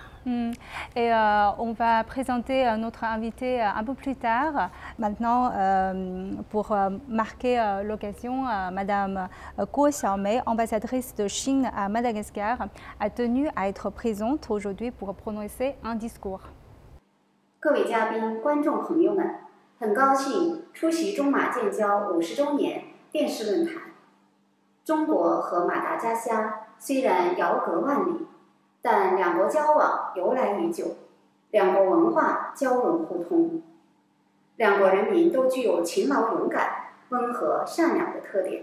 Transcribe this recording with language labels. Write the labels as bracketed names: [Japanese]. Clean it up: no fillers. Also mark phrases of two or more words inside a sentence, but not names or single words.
[French] Et on va présenter notre invité un peu plus tard. Maintenant, pour marquer l'occasion, Madame Guo Xiaomei, ambassadrice de Chine à Madagascar, a tenu à être présente aujourd'hui pour prononcer un discours. [Chinese] 各位嘉宾、观众朋友们，很高兴出席中马建交50周年电视论坛。中国和马达加斯加虽然遥隔万里， 但两国交往由来已久，两国文化交融互通，两国人民都具有勤劳勇敢、温和善良的特点。